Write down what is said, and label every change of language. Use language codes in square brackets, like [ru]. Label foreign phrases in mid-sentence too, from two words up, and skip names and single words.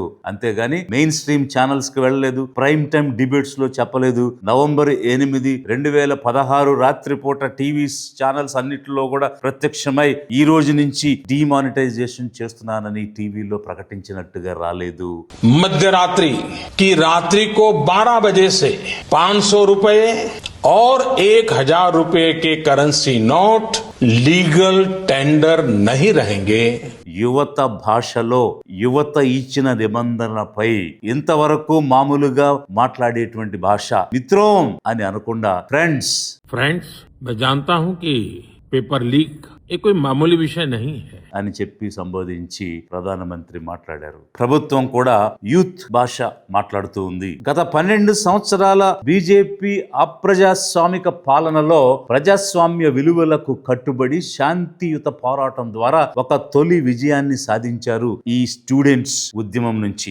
[te] అంతేగాని [en] mainstream channels [te] కి వెళ్ళలేదు, [en] prime time debates [te] లో చెప్పలేదు. నవంబర్ 8, 2016 రాత్రిపూట [en] TV channels [te] అన్నిటిలో కూడా ప్రత్యక్షమై ఈ రోజు నుంచి డిమానిటైజేషన్ చేస్తున్నానని టీవీలో ప్రకటించినట్టుగా రాలేదు. [hi] मध्यरात्रि की रात्रि को 12 बजे से 500 रुपए और 1000 रुपए के [en] currency note legal tender [hi] नहीं रहेंगे. [te] యువత భాషలో యువత ఇచ్చిన నిబంధనలపై ఇంతవరకు మామూలుగా మాట్లాడేటువంటి భాష మిత్రం అని అనకుండా ఫ్రెండ్స్ [hi] मैं जानता हूं कि [en] paper leak [hi] ये कोई मामूली विषय नहीं है [te] అని చెప్పి సంబోధించి ప్రధానమంత్రి మాట్లాడారు. ప్రభుత్వం కూడా యూత్ భాష మాట్లాడుతూ ఉంది. గత 12 సంవత్సరాల బీజేపీ అప్రజాస్వామిక పాలనలో ప్రజాస్వామ్య విలువలకు కట్టుబడి శాంతియుత పోరాటం ద్వారా ఒక తొలి విజయాన్ని సాధించారు ఈ స్టూడెంట్స్ ఉద్యమం నుంచి.